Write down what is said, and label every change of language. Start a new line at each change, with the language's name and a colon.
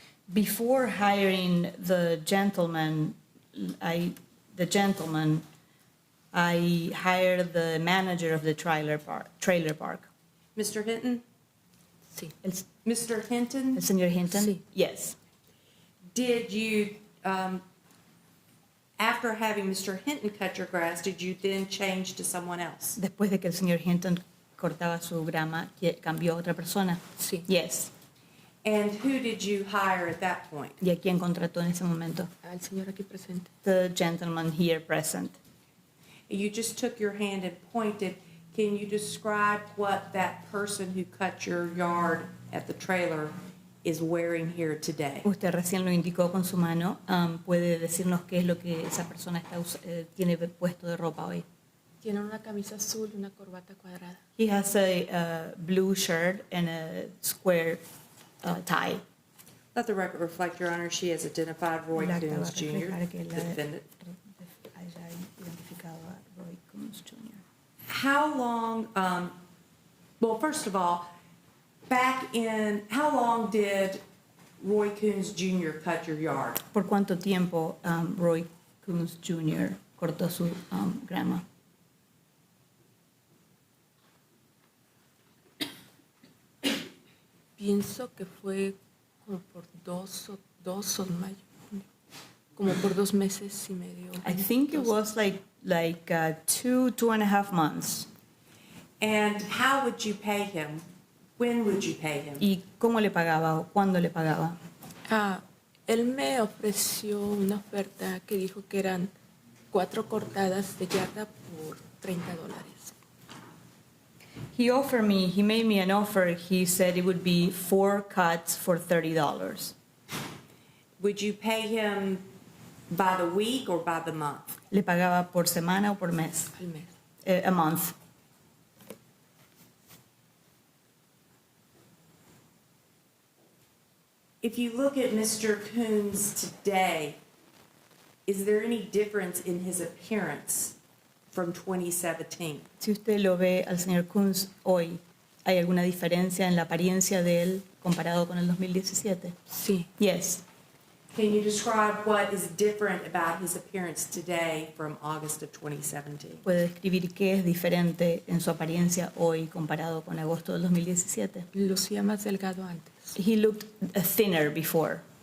English: Before hiring the gentleman, I hired the manager of the trailer park. Mr. Hinton?
Spanish: Sí.
English: Mr. Hinton?
Spanish: El señor Hinton? Sí.
English: Yes. Did you, after having Mr. Hinton cut your grass, did you then change to someone else?
Spanish: Después de que el señor Hinton cortaba su grama, ¿cambió a otra persona? Sí.
English: Yes. And who did you hire at that point?
Spanish: ¿Y a quién contrató en ese momento? Al señor aquí presente.
English: The gentleman here present. You just took your hand and pointed. Can you describe what that person who cut your yard at the trailer is wearing here today?
Spanish: Usted recién lo indicó con su mano. ¿Puede decirnos qué es lo que esa persona tiene puesto de ropa hoy? Tiene una camisa azul y una corbata cuadrada.
English: He has a blue shirt and a square tie. Let the record reflect, Your Honor, she has identified Roy
Spanish: El acta va
English: Coons
Spanish: a
English: Jr.,
Spanish: reflejar que
English: the
Spanish: la
English: defendant.
Spanish: haya identificado a Roy Coons Jr.
English: How long, well, first of all, how long did Roy Coons Jr. cut your yard?
Spanish: ¿Por cuánto tiempo Roy Coons Jr. cortó su grama? Pienso que fue como por dos o mayo, como por 2 meses y medio.
English: I think it was like 2.5 months. And how would you pay him? When would you pay him?
Spanish: ¿Y cómo le pagaba o cuándo le pagaba? Él me ofreció una oferta que dijo que eran 4 cortadas de yarda por $30.
English: He made me an offer. He said it would be 4 cuts for $30. Would you pay him by the week or by the month?
Spanish: ¿Le pagaba por semana o por mes? Al mes.
English: A month. If you look at Mr. Coons today, is there any difference in his appearance from 2017?
Spanish: Si usted lo ve al señor Coons hoy, ¿hay alguna diferencia en la apariencia de él comparado con el 2017? Sí.
English: Yes. Can you describe what is different about his appearance today from August of 2017?
Spanish: ¿Puede describir qué es diferente en su apariencia hoy comparado con agosto del 2017? Lucía más delgado antes.
English: He looked thinner before.